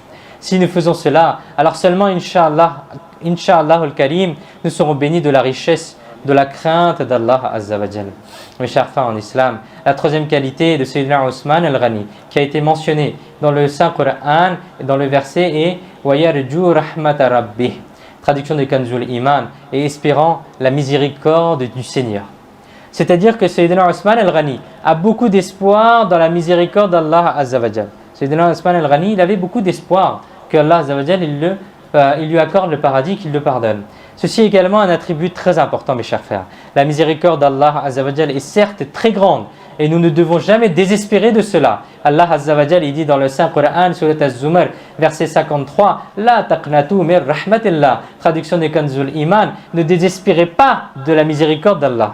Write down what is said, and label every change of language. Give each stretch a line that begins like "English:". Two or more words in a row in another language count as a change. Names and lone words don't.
French: Si nous faisons cela, alors seulement,
Arabic: إن شاء الله الكريم,
French: nous serons bénis de la richesse de la crainte d'Allah
Arabic: عز وجل.
French: Mes chers frères en islam, la troisième qualité de Sayyidina Uthman al-Ghani qui a été mentionnée dans le Saint-Coran et dans le verset est
Arabic: ويرجو رحمة ربه,
French: traduction de Kanzul Iman, et espérant la miséricorde du Seigneur. C'est-à-dire que Sayyidina Uthman al-Ghani a beaucoup d'espoir dans la miséricorde d'Allah
Arabic: عز وجل.
French: Sayyidina Uthman al-Ghani, il avait beaucoup d'espoir qu'Allah
Arabic: عز وجل,
French: il lui accorde le paradis, qu'il le pardonne. Ceci est également un attribut très important, mes chers frères. La miséricorde d'Allah
Arabic: عز وجل
French: est certes très grande et nous ne devons jamais désespérer de cela. Allah
Arabic: عز وجل,
French: il dit dans le Saint Coran, surat Az-Zumar, verset 53,
Arabic: لا تقنطوا من رحمة الله,
French: traduction des Kanzul Iman, ne désespérez pas de la miséricorde d'Allah.